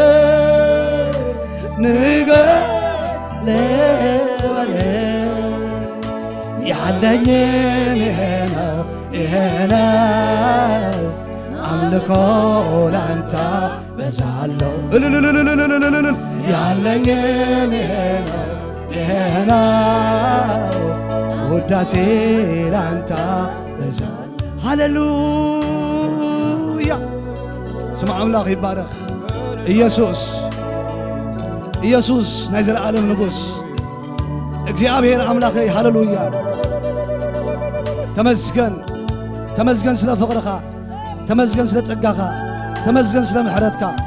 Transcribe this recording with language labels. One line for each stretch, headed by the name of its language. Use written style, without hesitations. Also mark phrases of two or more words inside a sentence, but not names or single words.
Amharic: ንገስ ልበል ያለኝም ይሄ ነው አምልኮ ላንተ በዛለሁ ያለኝም ይሄ ነው ውዳሴ ላንተ በዛለሁ
Tigrinya: ሃሌሉያ
Amharic: ስም አምላክ ይባረክ
Tigrinya: ኢየሱስ ናይ ዘለዓለም ንጉስ እግዚአብሔር አምላከይ ሃሌሉያ ተመስገን ስለ ፍቅርካ ተመስገን ስለ ጸጋካ ተመስገን ስለ ምሕረትካ